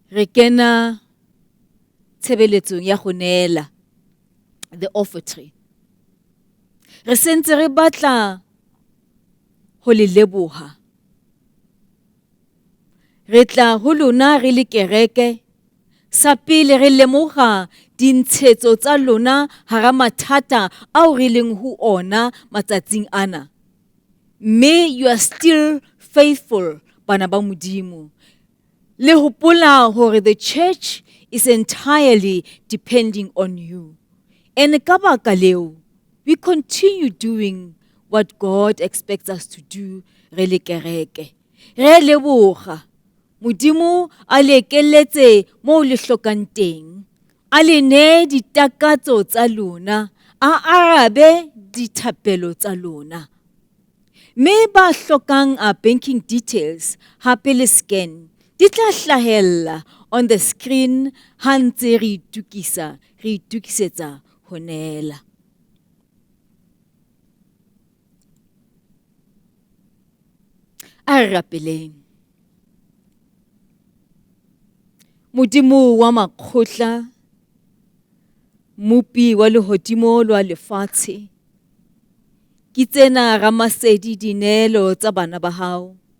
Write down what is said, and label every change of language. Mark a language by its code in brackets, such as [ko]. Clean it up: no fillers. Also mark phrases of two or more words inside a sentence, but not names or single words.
[st] kena tshebeletsong ya go neela, [en] the offertory. [st] Re sentse re batla ho le leboha. Re tla ho lona re le kereke, sa pele re lemoga dintshetso tsa lona hara mathata ao re leng ho ona matsatsing ana. [en] Mme you are still faithful, [st] bana ba Modimo. Le hopola hore [en] the church is entirely depending on you. [st] And ka baka leo, [en] we continue doing what God expects us to do, [st] re le kereke. Re leboga. Modimo a le ekeletse moo le hlokang teng. A le ne ditakatso tsa lona, a arabe dithapelo tsa lona. Me ba hlokang a [en] banking details, [st] hape le scan, di tla hlahella [en] on the screen [st] ha ntse re itukisetsa ho neela. A re rapeleng. Modimo wa makgotla, mopi wa lehodimo lwa lefatshe, ke tsena ramasedi dinelo tsa bana ba hao.